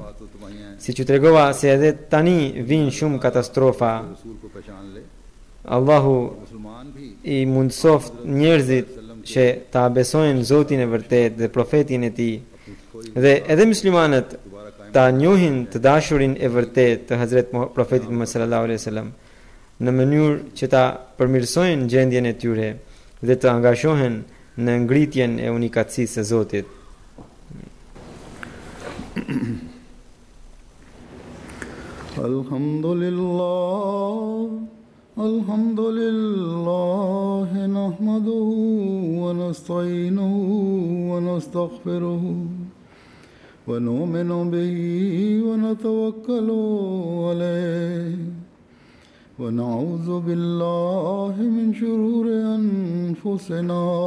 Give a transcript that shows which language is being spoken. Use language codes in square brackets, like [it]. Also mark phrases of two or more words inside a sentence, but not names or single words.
[sq] Si që tregova se edhe tani vinë shumë katastrofa, Allahu i mundsoft njerëzit që ta besojnë Zotin e vërtet dhe profetin e tij, dhe edhe muslimanët ta njohin të dashurin e vërtet të Hazret Profetit Muhammed [ar] صلى الله عليه وسلم [sq] në mënyrë që ta përmirësojnë gjendjen e tyre dhe të angazhohen në ngritjen e unikatësisë së Zotit. [ar] الحمد لله نحمده ونستعينه ونستغفره ونؤمن به ونتوكل عليه ونعوذ بالله من شرور أنفسنا